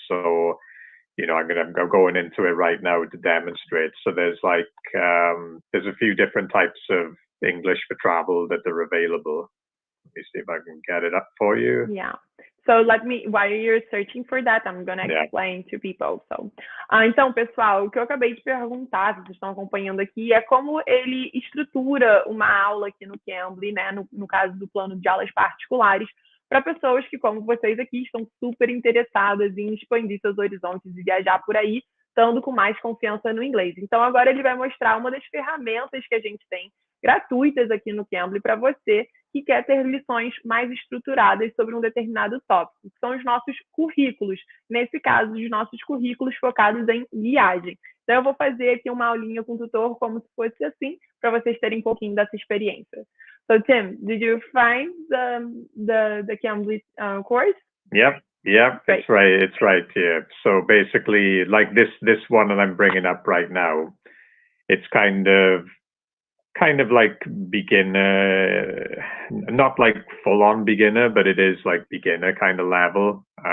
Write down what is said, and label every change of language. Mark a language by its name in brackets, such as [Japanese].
[English] So, I'm going into it right now to demonstrate. So there's there's a few different types of English for travel that are available. Let me see if I can get it up for you. Yeah. So while you're searching for that, I'm gonna explain to people. [Portuguese] So, então, pessoal, o que eu acabei de perguntar, se vocês estão acompanhando aqui, é como ele estrutura uma aula aqui no Cambly, né? No caso do plano de aulas particulares, para pessoas que, como vocês aqui, estão super interessadas em expandir seus horizontes e viajar por aí, estando com mais confiança no inglês. Então, agora ele vai mostrar uma das ferramentas que a gente tem gratuitas aqui no Cambly para você que quer ter lições mais estruturadas sobre um determinado tópico, que são os nossos currículos. Nesse caso, os nossos currículos focados em viagem. Então, eu vou fazer aqui uma aulinha com o tutor como se fosse assim, para vocês terem um pouquinho dessa experiência. [English] So, Tim, did you find the Cambly course? Yep. Great. It's right here. So basically, like this one that I'm bringing up right now, it's kind of like beginner, not like full-on beginner, but it is like beginner kind of level.